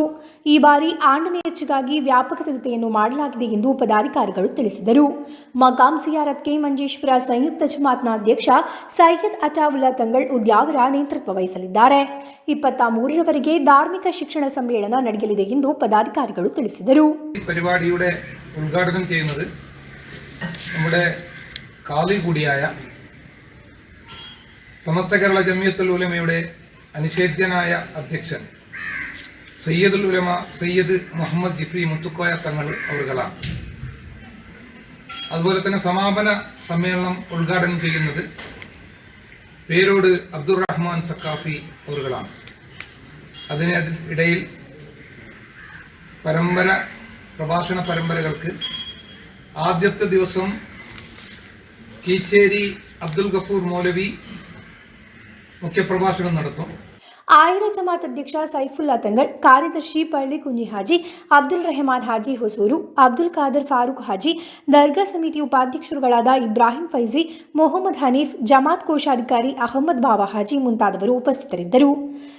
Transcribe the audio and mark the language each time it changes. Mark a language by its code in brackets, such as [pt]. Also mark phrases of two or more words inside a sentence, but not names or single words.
[kn] ಈ ಬಾರಿ ಆಂಡು ನೇರ್ಚೆಗಾಗಿ ವ್ಯಾಪಕ ಸಿದ್ಧತೆಯನ್ನು ಮಾಡಲಾಗಿದೆ ಎಂದು ಪದಾಧಿಕಾರಿಗಳು ತಿಳಿಸಿದರು. ಮಕಾಂ ಸಿಯಾರತ್ ಕೆ ಮಂಜೇಶ್ವರ ಸಂಯುಕ್ತ ಜಮಾತ್ನ ಅಧ್ಯಕ್ಷ ಸೈಯದ್ ಅಟಾವುಲ್ಲಾ ತಂಗಳ್ ಉದ್ಯಾವರ ನೇತೃತ್ವ ವಹಿಸಲಿದ್ದಾರೆ. 23ರವರೆಗೆ ಧಾರ್ಮಿಕ ಶಿಕ್ಷಣ ಸಮ್ಮೇಳನ ನಡೆಯಲಿದೆ ಎಂದು ಪದಾಧಿಕಾರಿಗಳು ತಿಳಿಸಿದರು. [ml] പരിപാടിയുടെ ഉദ്ഘാടനം ചെയ്യുന്നത് നമ്മുടെ കാളി കൂടിയായ സമസ്ത കേരള ജമിയത്തുൽ ഉലമയുടെ അനിഷേധ്യനായ അധ്യക്ഷൻ സയ്യദുൽ ഉലമ സയ്യദ് മുഹമ്മദ് ജിഫ്രി മുത്തുക്കോയ തങ്ങൾ അവരുകളാണ്. അതുപോലെ തന്നെ സമാപന സമ്മേളനം ഉദ്ഘാടനം ചെയ്യുന്നത് പേരോട് അബ്ദുറഹ്മാൻ സക്കാഫി അവരുകളാണ്. അതിനിടയിൽ പ്രഭാഷണ പരമ്പരകൾക്ക് ആദ്യത്തെ ദിവസം കീച്ചേരി അബ്ദുൽ ഗഫൂർ മൗലവി മുഖ്യപ്രഭാഷണം നടത്തും. [kn] ಆಯ್ರ ಜಮಾತ್ ಅಧ್ಯಕ್ಷ ಸೈಫುಲ್ಲಾ ತಂಗಳ್, ಕಾರ್ಯದರ್ಶಿ ಪಳ್ಳಿ ಕುಂಜಿ ಹಾಜಿ, ಅಬ್ದುಲ್ ರೆಹಮಾನ್ ಹಾಜಿ ಹೊಸೂರು, ಅಬ್ದುಲ್ ಖಾದರ್ ಫಾರೂಕ್ ಹಾಜಿ, ದರ್ಗಾ ಸಮಿತಿ ಉಪಾಧ್ಯಕ್ಷರುಗಳಾದ ಇಬ್ರಾಹಿಂ ಫೈಜಿ, ಮೊಹಮ್ಮದ್ ಹನೀಫ್, ಜಮಾತ್ ಕೋಶಾಧಿಕಾರಿ ಅಹಮದ್ ಬಾವಾ ಹಾಜಿ ಮುಂತಾದವರು ಉಪಸ್ಥಿತರಿದ್ದರು.